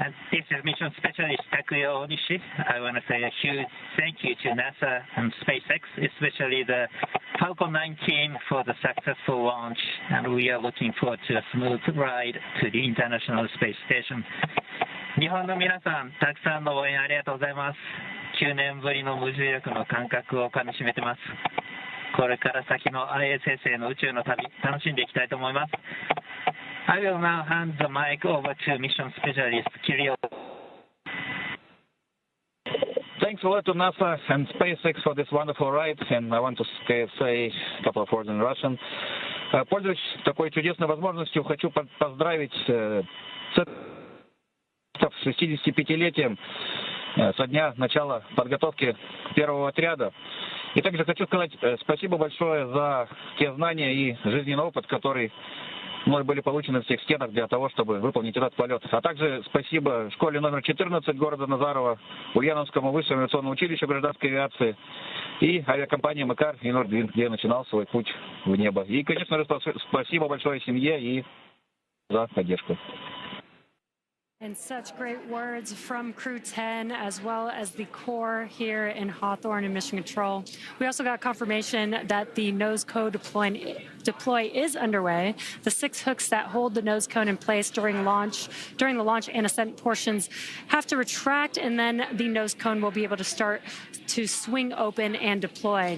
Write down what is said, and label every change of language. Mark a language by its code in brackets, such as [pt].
[en] This is Mission Specialist Takuya Onishi. I want to say a huge thank you to NASA and SpaceX, especially the Falcon 9 team for the successful launch, and we are looking forward to a smooth ride to the International Space Station. [ja] 日本の皆さん、たくさんの応援ありがとうございます。9年ぶりの無重力の感覚をかみしめてます。これから先の ISS への宇宙の旅、楽しんでいきたいと思います。 [en] I will now hand the mic over to Mission Specialist Kirill. Thanks a lot to NASA and SpaceX for this wonderful ride, and I want to say a couple of words in Russian. [ru] Пользуясь такой чудесной возможностью, хочу поздравить с 65-летием со дня начала подготовки первого отряда. И также хочу сказать спасибо большое за те знания и жизненный опыт, который мной были получены в тех стенах для того, чтобы выполнить этот полет. А также спасибо школе номер 14 города Назарова, Ульяновскому высшему авиационному училищу гражданской авиации и авиакомпании «Макар» и «Нордвинд», где я начинал свой путь в небо. И, конечно же, спасибо большое семье и за поддержку. [en] And such great words from Crew 10, as well as the core here in Hawthorne and Mission Control. We also got confirmation that the nose cone deploy is underway. The 6 hooks that hold the nose cone in place during the launch and ascent portions have to retract, and then the nose cone will be able to start to swing open and deploy.